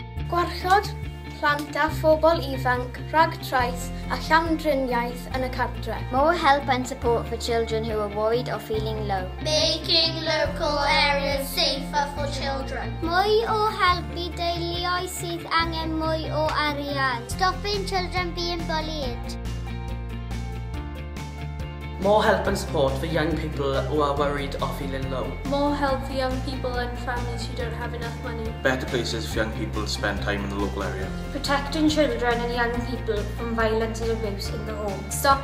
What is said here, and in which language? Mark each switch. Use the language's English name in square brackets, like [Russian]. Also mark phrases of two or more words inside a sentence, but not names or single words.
[Welsh] Gwarchod plant a phobl ifanc rhag trais a llamdriniaeth yn y cartre. [English] More help and support for children who are worried or feeling low. Making local areas safer for children. [Welsh] Mwy o help I deuluoedd sydd angen mwy o arian. [English] Stopping children being bullied. More help and support for young people who are worried or feeling low. More help for young people and families who don't have enough money. Better places for young people to spend time in the local area. Protecting children and young people from violence and abuse in the home.